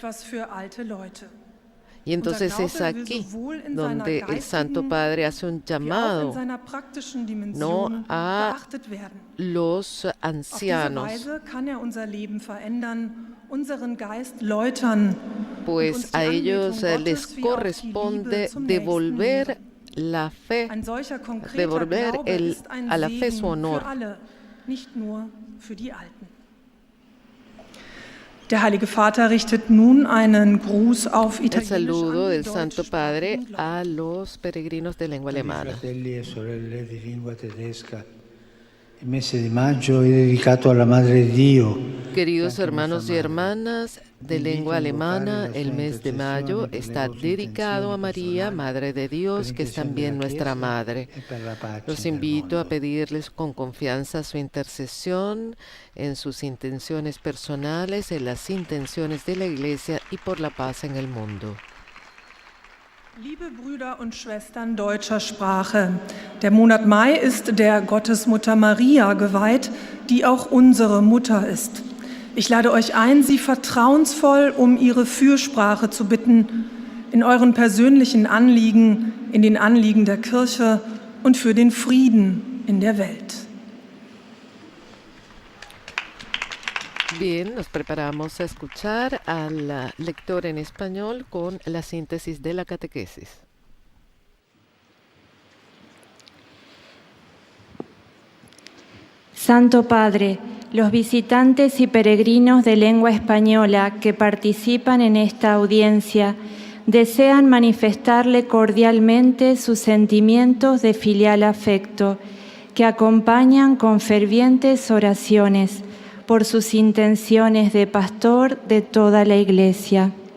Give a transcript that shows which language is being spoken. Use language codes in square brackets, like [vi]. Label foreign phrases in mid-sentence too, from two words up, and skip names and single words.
[es] Y entonces es aquí donde el Santo Padre hace un llamado, no a los ancianos, pues a ellos les corresponde devolver la fe, devolver a la fe su honor. [de] Der Heilige Vater richtet nun einen Gruß auf [es] El [de] Italienisch [es] saludo [de] an [es] del [de] die [es] Santo [de] deutsche [es] Padre [de] Sprache. [es] a los peregrinos de lengua alemana. [it] Fratelli e sorelle di lingua tedesca, il mese di maggio è dedicato alla Madre di Dio. [es] Queridos hermanos y hermanas de lengua alemana, el mes de mayo está dedicado a María, Madre de Dios, que es también nuestra Madre. Los invito a pedirles con confianza su intercesión en sus intenciones personales, en las intenciones de la Iglesia y por la paz en el mundo. [de] Liebe Brüder und Schwestern deutscher Sprache, der Monat Mai ist der Gottesmutter Maria geweiht, die auch unsere Mutter ist. Ich lade euch ein, sie vertrauensvoll um ihre Fürsprache zu bitten, in euren persönlichen Anliegen, in den Anliegen der Kirche und für den Frieden in der Welt. [es] Bien, nos preparamos a escuchar al lector en español con la síntesis de la catequesis. Santo Padre, los visitantes y peregrinos de lengua española que participan en esta audiencia desean manifestarle cordialmente sus sentimientos de filial afecto, que acompañan con fervientes oraciones por sus intenciones de pastor de toda la Iglesia.